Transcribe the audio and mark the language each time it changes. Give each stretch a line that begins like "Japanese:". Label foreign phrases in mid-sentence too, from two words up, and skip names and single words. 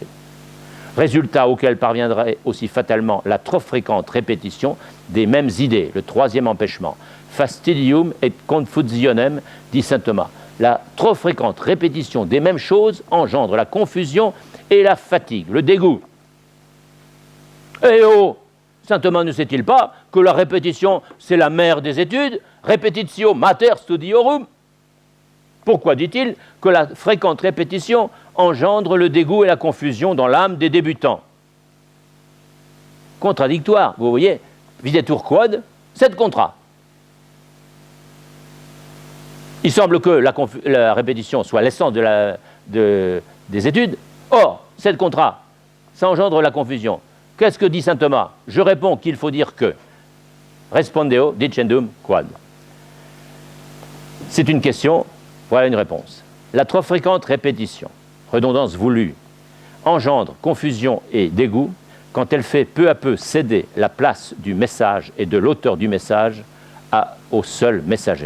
French: Résultat auquel parviendrait aussi fatalement la trop fréquente répétition des mêmes idées, le troisième empêchement,
Latin: fastidium et confusionem,
French: dit saint Thomas. La trop fréquente répétition des mêmes choses engendre la confusion et la fatigue, le dégoût. Eh oh, saint Thomas ne sait-il pas que la répétition, c'est la mère des études?
Latin: Repetitio mater studiorum.
French: Pourquoi dit-il que la fréquente répétition engendre le dégoût et la confusion dans l'âme des débutants? Contradictoire, vous voyez,
Latin: videtur quod, sed contra.
French: Il semble que la répétition soit l'essence des études. Or,
Latin: sed contra,
French: ça engendre la confusion. Qu'est-ce que dit saint Thomas? Je réponds qu'il faut dire que.
Latin: Respondeo dicendum quod.
French: C'est une question, voilà une réponse. La trop fréquente répétition, redondance voulue, engendre confusion et dégoût quand elle fait peu à peu céder la place du message et de l'auteur du message au seul messager.